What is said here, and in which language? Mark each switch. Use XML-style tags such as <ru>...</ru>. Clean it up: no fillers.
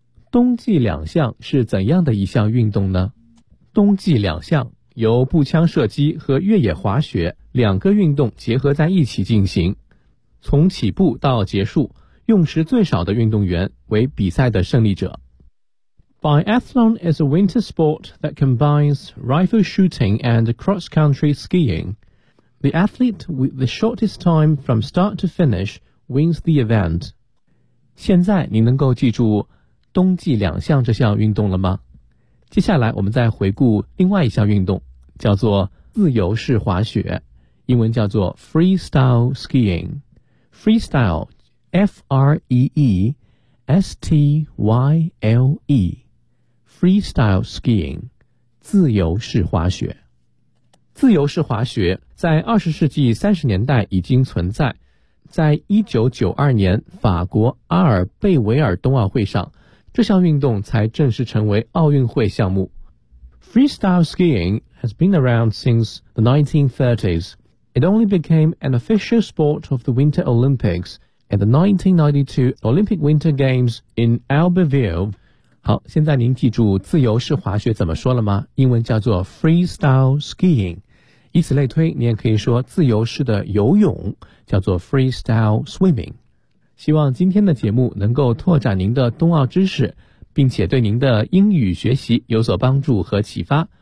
<zh>冬季两项是怎样的一项运动呢？冬季两项由步枪射击和越野滑雪两个运动结合在一起进行，从起步到结束，用时最少的运动员为比赛的胜利者。</zh> <en>Biathlon is a winter sport that combines rifle shooting and cross-country skiing. The athlete with the shortest time from start to finish wins the event.</en> <zh>现在您能够记住冬季两项这项运动了吗？接下来我们再回顾另外一项运动，叫做自由式滑雪，英文叫做 freestyle skiing。</zh> <en>Freestyle F-R-E-E-S-T-Y-L-E Freestyle skiing 自由式滑雪。</en> <zh>自由式滑雪在20世纪30年代已经存在，在1992年法国阿尔贝维尔冬奥会上，这项运动才正式成为奥运会项目。</zh> <en>Freestyle skiing has been around since the 1930s. It only became an official sport of the Winter Olympics at the 1992 Olympic Winter Games in Albertville.</en> <zh>好，现在您记住自由式滑雪怎么说了吗？英文叫做 freestyle skiing. 以此类推，你也可以说自由式的游泳叫做 freestyle swimming。希望今天的节目能够拓展您的冬奥知识，并且对您的英语学习有所帮助和启发。</zh>